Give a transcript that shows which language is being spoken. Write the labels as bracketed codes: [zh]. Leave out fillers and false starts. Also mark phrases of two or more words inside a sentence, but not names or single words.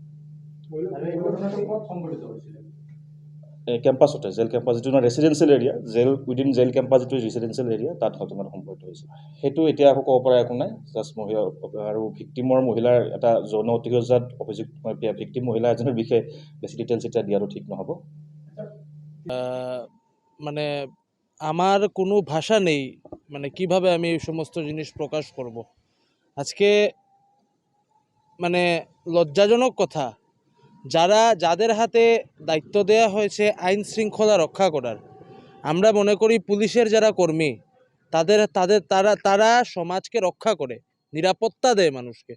[as] কেম্পাছতে, [en] jail campus [as] যিটো [en] residential area, within jail campus [as] যিটো [en] residential area, [as] তাত ঘটনাটো সংঘটিত হৈছে। সেইটো এতিয়া একো ক'ব পৰা একো নাই। জাষ্ট আৰু মহিলাৰ এটা যৌন অতিশয্যাত ভিক্টিম মহিলা এজনৰ বিষয়ে বেছি ডিটেইলছ এতিয়া দিয়াটো ঠিক নহ'ব। [bn] আমার কোনো ভাষা নেই কিভাবে আমি এই সমস্ত জিনিস প্রকাশ করব। আজকে মানে লজ্জাজনক কথা, যাদের হাতে দায়িত্ব দেওয়া হয়েছে আইন শৃঙ্খলা রক্ষা করার, আমরা মনে করি পুলিশের যারা কর্মী তারা সমাজকে রক্ষা করে, নিরাপত্তা দেয় মানুষকে।